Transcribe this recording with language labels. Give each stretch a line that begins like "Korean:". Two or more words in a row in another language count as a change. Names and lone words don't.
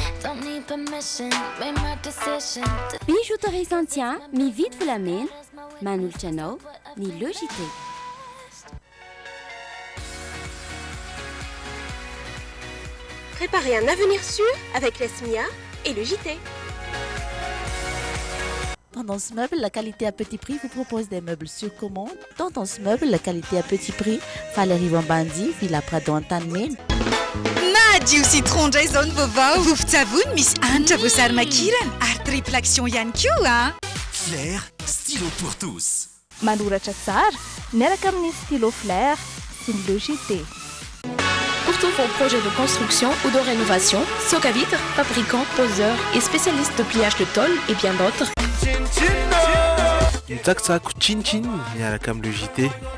Malagasy: Bijouterie Saint-Tien, mividy volamena, manolotra anao ny Logité.
French: Préparez un avenir sûr avec la SMIA et le JT. Tendance Meuble, la qualité à petit prix vous propose des meubles sur commande. Tendance Meuble, la qualité à petit prix. Valérie Vambandi, Villa Prado Antanmen.
Malagasy: Madio citron Jason vovao vovon misy anitra voasary makirana ary
French: triple action
Malagasy: ihany koa.
French: Flair, stylo pour tous.
Malagasy: Manoratra tsara, miaraka amin'ny stylo Flair, sy ny Logité.
French: Pour tous vos projets de construction ou de rénovation, Socavitre, fabricant, poseur et spécialiste de pliage de tôle et bien d'autres.
Malagasy: Mitsakitsako Chin miaraka amin'ny Logité.